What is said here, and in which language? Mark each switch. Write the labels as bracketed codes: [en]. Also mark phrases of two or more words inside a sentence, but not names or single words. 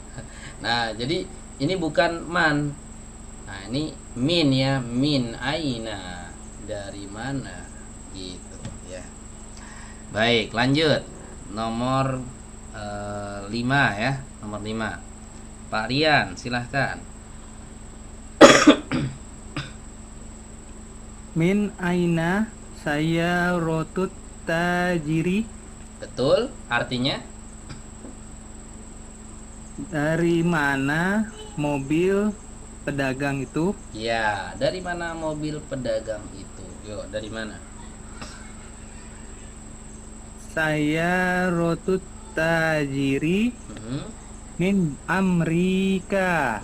[id] Nah, jadi ini bukan man. Nah, ini min ya, [ar] من أين, [id] dari mana gitu ya. Baik, lanjut. Nomor 5 ya, nomor 5. Pak Rian, silahkan. [ar] من أين سيارة التاجر. [id] Betul, artinya Dari mana mobil pedagang itu? ya, dari mana mobil pedagang itu? Yuk, dari mana? [ar] سيارة التاجر من أمريكا.